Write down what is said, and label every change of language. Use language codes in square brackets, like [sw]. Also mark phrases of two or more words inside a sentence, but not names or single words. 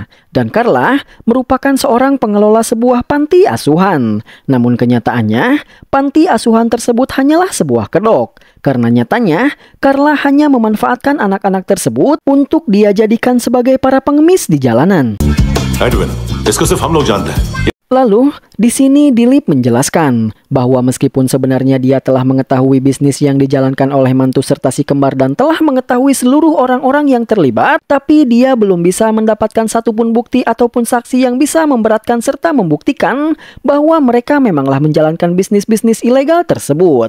[id] Dan Carla merupakan seorang pengelola sebuah panti asuhan. Namun kenyataannya, panti asuhan tersebut hanyalah sebuah kedok. Karena nyatanya, Carla hanya memanfaatkan anak-anak tersebut untuk dia jadikan sebagai para pengemis di jalanan. [hi] एडविन, इसको सिर्फ हम लोग जानते हैं। [id] Lalu, di sini Dilip menjelaskan bahwa meskipun sebenarnya dia telah mengetahui bisnis yang dijalankan oleh mantu serta si kembar dan telah mengetahui seluruh orang-orang yang terlibat, tapi dia belum bisa mendapatkan satupun bukti ataupun saksi yang bisa memberatkan serta membuktikan bahwa mereka memanglah menjalankan bisnis-bisnis ilegal tersebut.